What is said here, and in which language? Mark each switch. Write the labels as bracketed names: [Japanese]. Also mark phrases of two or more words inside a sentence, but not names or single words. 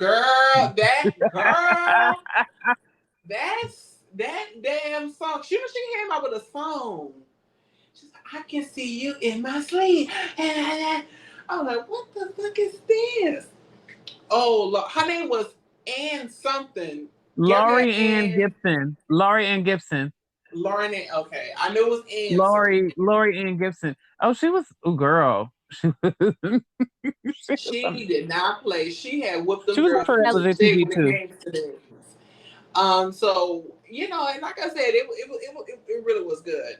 [English] That's that damn song. She came out with a song. She's like, I can see you in my sleep. I'm like, what the fuck is this? Oh, her name was Ann something. Gabrielle Laurie Ann Ann. Gibson. Laurie Ann Gibson. Lauren Ann. Okay, I knew it was Ann something. Laurie Ann Gibson. Oh, she was oh girl. She was She did not play. She had whooped she them was on girls for into shape LGTV when it too. came to this. So you know, and like I said, it really was good.